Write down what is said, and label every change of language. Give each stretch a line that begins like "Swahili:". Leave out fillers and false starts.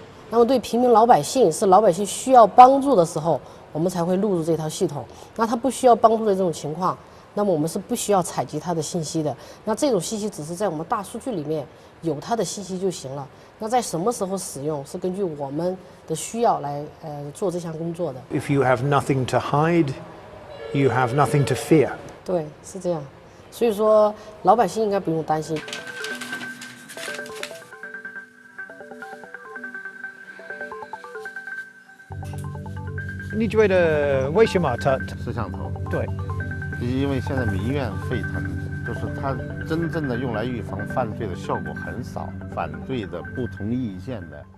Chinese: 那么对平民老百姓，是老百姓需要帮助的时候，我们才会录入这套系统。那他不需要帮助的这种情况，那么我们是不需要采集他的信息的。那这种信息只是在我们大数据里面有他的信息就行了。那在什么时候使用，是根据我们的需要来做这项工作的。
English: If you have nothing to hide, you have nothing to fear.
Chinese: 对，是这样。所以说，老百姓应该不用担心。你觉得为什么它摄像头？对，因为现在民怨沸腾，就是它真正的用来预防犯罪的效果很少，反对的、不同意见的。